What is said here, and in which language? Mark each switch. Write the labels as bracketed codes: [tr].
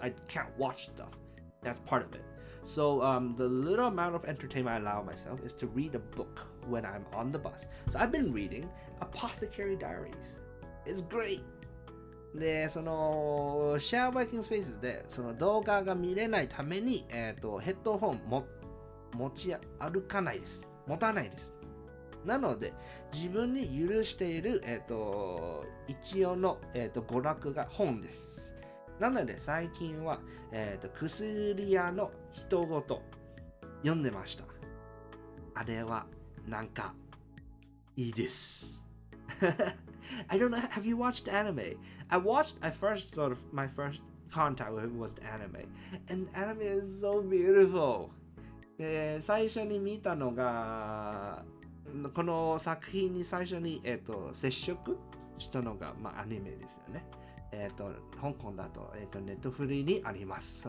[en] I can't watch stuff. That's part of it. So the little amount of entertainment I allow myself is to read a book when I'm on the bus. So I've been reading Apothecary Diaries. It's great. [ja] で、そのシェアワーキングスペースでその動画が見れないために、ヘッドホン持ち歩かないです。持たないです。なので、自分に許している、一応の、娯楽が本です。なので、最近は、薬屋の人ごと読んでました。あれは、なんか、いいです。 [en] I don't know, have you watched anime? My first contact with it was the anime. And anime is so beautiful. [ja] 最初に見たのが、この作品に最初に、接触したのが、まあ、アニメですよね。香港だと、ネットフリにあります。